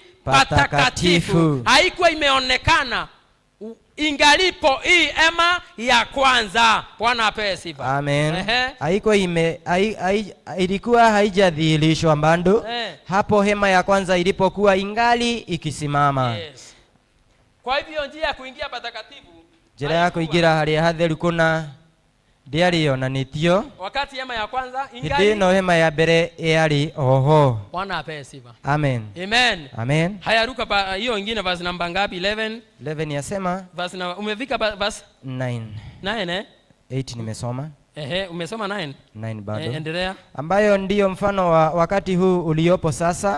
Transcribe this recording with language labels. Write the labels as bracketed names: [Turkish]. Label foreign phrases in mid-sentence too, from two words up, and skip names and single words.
[Swahili] Patakatifu haikuwa imeonekana ingalipo hii hema ya kwanza. Bwana apewe sifa. Amen. Ilikuwa haijadhihirishwa bado hapo hema ya kwanza ilipokuwa ingali ikisimama. Yes. Kwa hivyo njia ya kuingia patakatifu, [Kikuyu] njira ya kuingira haria hatheru kuna ndiari yonanitio [Swahili] wakati hema ya kwanza ingali [Kikuyu] no hema ya mbere yari oho. [Swahili] Bwana apewe sifa. Amen. Amen. Amen. Haya, ruka hiyo nyingine, verse namba ngapi? 11 yasema verse umefika verse 9. 8 nimesoma. Umesoma 9 bado. Endelea. Ambayo ndiyo mfano wa wakati huu uliopo sasa.